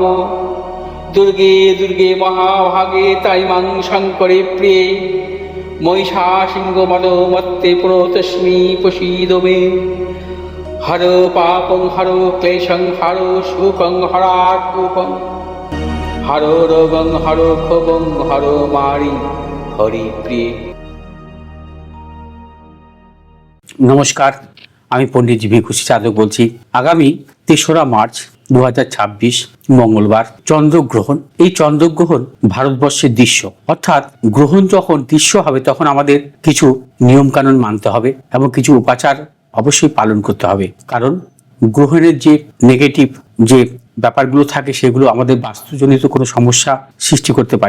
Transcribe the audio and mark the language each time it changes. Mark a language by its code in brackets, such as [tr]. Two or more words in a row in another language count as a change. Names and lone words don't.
[sa] दुर्गे दुर्गे महाभागे ताइमां शङ्करे प्रिये महिषासिंहमदोमत्ते प्रणतोऽस्मि प्रसीद मे। हरो पापं हरो क्लेशं हरो शोकं हरात्मकं हरो रोगं हरो क्षोभं हरो मारि हरिप्रिये। [bn] নমস্কার, আমি পণ্ডিত ভিখুশী সাধক বলছি। আগামী ৩রা মার্চ ২০২৬ মঙ্গলবার চন্দ্রগ্রহণ। এই চন্দ্রগ্রহণ ভারতবর্ষের দৃশ্য, অর্থাৎ গ্রহণ যখন দৃশ্য হবে তখন আমাদের কিছু নিয়মকানুন মানতে হবে এবং কিছু উপাচার অবশ্যই পালন করতে হবে, কারণ গ্রহণের যে নেগেটিভ যে ব্যাপারগুলো থাকে সেগুলো আমাদের বাস্তুজনিত কোনো সমস্যা সৃষ্টি করতে পারে।